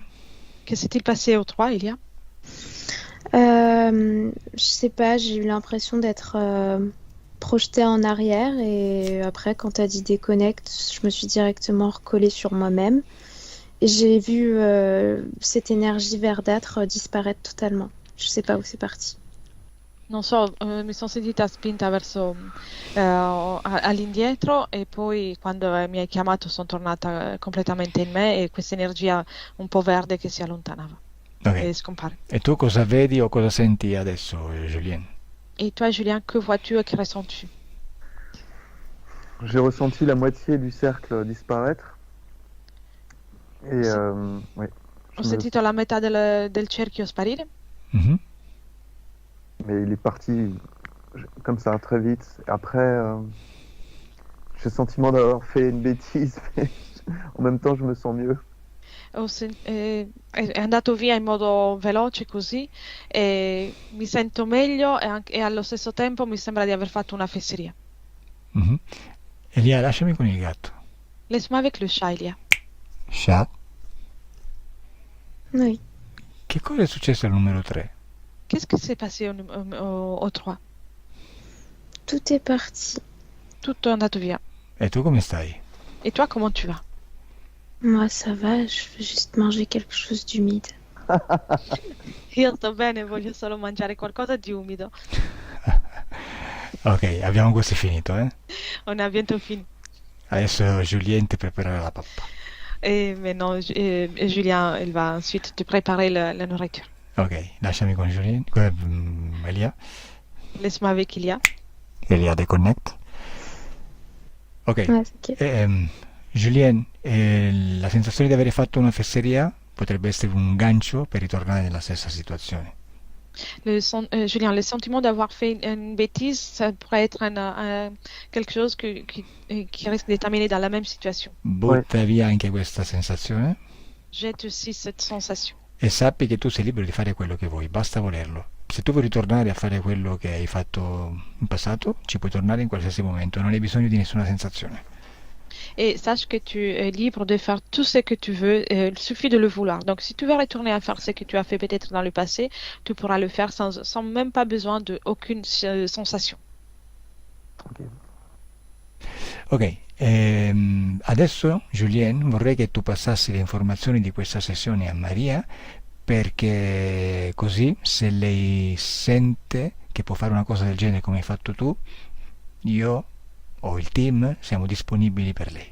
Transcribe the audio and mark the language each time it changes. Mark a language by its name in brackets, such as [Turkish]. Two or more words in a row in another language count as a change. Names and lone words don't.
[French] Que s'est-il passé au 3, Elia? Je sais pas, j'ai eu l'impression d'être projetée en arrière et après, quand t'as dit déconnecte, je me suis directement recollée sur moi-même et j'ai vu cette énergie verdâtre disparaître totalement. Je sais pas où c'est parti. [Italian] Non so, mi sono sentita spinta verso all'indietro e poi quando mi hai chiamato sono tornata completamente in me e questa energia un po' verde che si allontanava e Ok. scompare. E tu cosa vedi o cosa senti adesso, Julien? [French] Et toi, Julien, que vois-tu et que ressens-tu? J'ai ressenti la moitié du cercle disparaître. Et oui. [Italian] Ho sentito la metà del cerchio sparire, Mhm. [French] Mais il est parti comme ça, très vite. Et après, j'ai le sentiment d'avoir fait une bêtise, mais en même temps, je me sens mieux. [Italian] È andato via in modo veloce così e mi sento meglio e allo stesso tempo mi sembra di aver fatto una fesseria. Mhm. Elia, lasciami con il gatto. [French] Laisse-moi avec le chat, Elia. Chat. Oui. [Italian] Che cosa è successo al numero 3? [French] Qu'est-ce qui s'est passé au 3? Tout est parti. [Italian] Tutto è andato via. E tu come stai? [French] Et toi, comment tu vas? Moi, ça va, je veux juste manger quelque chose d'humide. [Italian] Io sto bene, voglio solo mangiare qualcosa di umido. Ok, abbiamo questo finito, eh? [French] On a bientôt fini. [Italian] Adesso Julien ti preparerà la pappa. [French] Et maintenant, Julien, il va ensuite te préparer la nourriture. [Italian] Ok, lasciami con Julien. Elia. [French] Laisse-moi avec Elia. Elia deconnect. Ok. Ouais, ok. [Italian] Julien, la sensazione di avere fatto una fesseria potrebbe essere un gancio per ritornare nella stessa situazione. [French] Julien, le sentiment d'avoir fait une bêtise, ça pourrait être quelque chose qui risque de t'amener dans la même situation. [Italian] Butta via anche questa sensazione [French] Jette aussi cette sensation. [Italian] e sappi che tu sei libero di fare quello che vuoi, basta volerlo. Se tu vuoi ritornare a fare quello che hai fatto in passato, ci puoi tornare in qualsiasi momento, non hai bisogno di nessuna sensazione. [French] Et sache que tu es libre de faire tout ce que tu veux, il suffit de le vouloir. Donc si tu veux retourner à faire ce que tu as fait peut-être dans le passé, tu pourras le faire sans même pas besoin de aucune sensation. Ok. [Italian] Ok, adesso Julien vorrei che tu passassi le informazioni di questa sessione a Maria, perché così se lei sente che può fare una cosa del genere come hai fatto tu, io o il team siamo disponibili per lei.